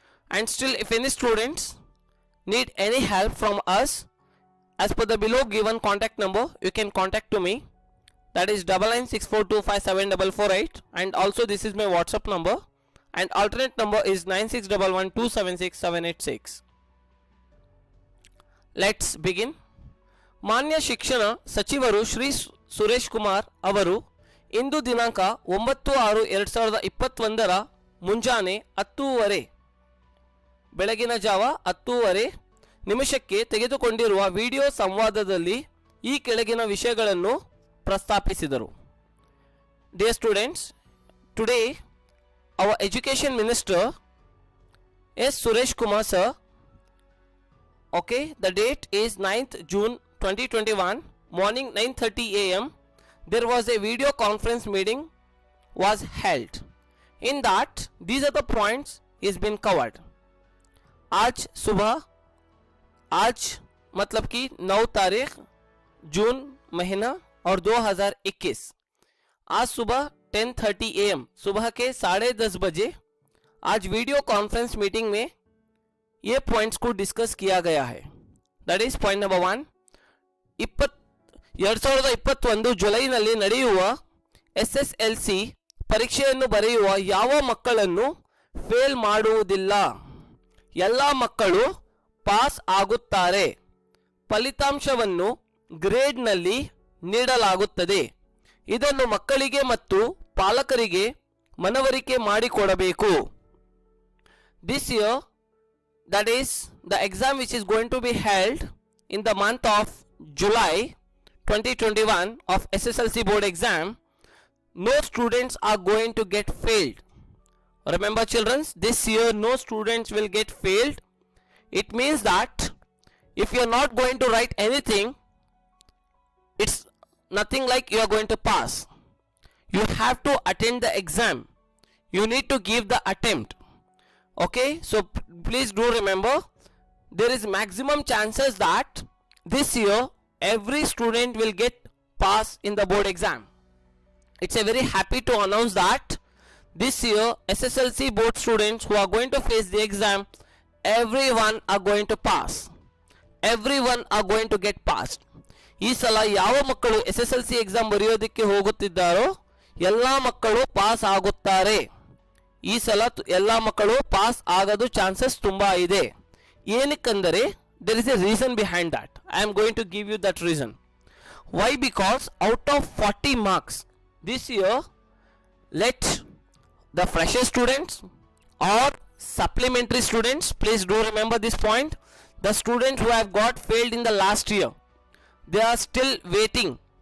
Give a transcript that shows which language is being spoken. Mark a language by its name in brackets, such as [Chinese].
[English] And still, if any students need any help from us, as per the below given contact number, you can contact to me, that is 9964257448, and also this is my WhatsApp number, and alternate number is 9611276786. Let's begin. [Kannada] ಮಾನ್ಯ ಶಿಕ್ಷಣ ಸಚಿವರು ಶ್ರೀ ಸುರೇಶ್ ಕುಮಾರ್ ಅವರು ಇಂದು ದಿನಾಂಕ 9/6/2021 ಮುಂಜಾನೆ 10:30 ಬೆಳಗಿನ ಜಾವ 10:30 ನಿಮಿಷಕ್ಕೆ ತೆಗೆದುಕೊಂಡಿರುವ ವಿಡಿಯೋ ಸಂವಾದದಲ್ಲಿ ಈ ಕೆಳಗಿನ ವಿಷಯಗಳನ್ನು ಪ್ರಸ್ತಾಪಿಸಿದರು. [English] Dear students, today our education minister S. Suresh Kumar sir, okay, the date is 9th June 2021, morning 9:30 am, there was a video conference meeting was held. In that, these are the points is been covered. [Hindi] आज सुबह, आज मतलब कि 9 तारीख जून महीना और 2021, आज सुबह 10:30 am, सुबह के 10:30 बजे आज वीडियो कॉन्फ्रेंस मीटिंग में ये पॉइंट्स को डिस्कस किया गया है. [English] That is point number 1. [Kannada] 2021 ಜುಲೈನಲ್ಲಿ ನಡೆಯುವ SSLC ಪರೀಕ್ಷೆಯನ್ನು ಬರೆಯುವ ಯಾವ ಮಕ್ಕಳನ್ನು ಫೇಲ್ ಮಾಡುವುದಿಲ್ಲ. ಎಲ್ಲ ಮಕ್ಕಳು ಪಾಸ್ ಆಗುತ್ತಾರೆ. ಫಲಿತಾಂಶವನ್ನು ಗ್ರೇಡ್ನಲ್ಲಿ ನೀಡಲಾಗುತ್ತದೆ. ಇದನ್ನು ಮಕ್ಕಳಿಗೆ ಮತ್ತು ಪಾಲಕರಿಗೆ ಮನವರಿಕೆ ಮಾಡಿಕೊಡಬೇಕು. [English] This year, that is the exam which is going to be held in the month of July 2021 of SSLC board exam, no students are going to get failed. Remember children, this year no students will get failed. It means that if you are not going to write anything, it's nothing like you are going to pass. You have to attend the exam. you need to give the attempt. Okay, so please do remember, there is maximum chances that this year every student will get pass in the board exam. It's a very happy to announce that this year SSLC board students who are going to face the exam, everyone are going to pass, everyone are going to get passed. [Kannada] ಈ ಸಲ ಯಾವ ಮಕ್ಕಳು SSLC exam ಬರೆಯೋದಕ್ಕೆ ಹೋಗುತ್ತಿದ್ದಾರೋ ಎಲ್ಲ ಮಕ್ಕಳು pass ಆಗುತ್ತಾರೆ. ಈ ಸಲ ಎಲ್ಲ ಮಕ್ಕಳು ಪಾಸ್ ಆಗೋದು ಚಾನ್ಸಸ್ ತುಂಬಾ ಇದೆ. ಏನಕ್ಕೆಂದರೆ [English] there is a reason behind that. I am going to give you that reason. Why? Because out of 40 marks this year, let the fresher students or supplementary students, please do remember this point, the students who have got failed in the last year, they are still waiting.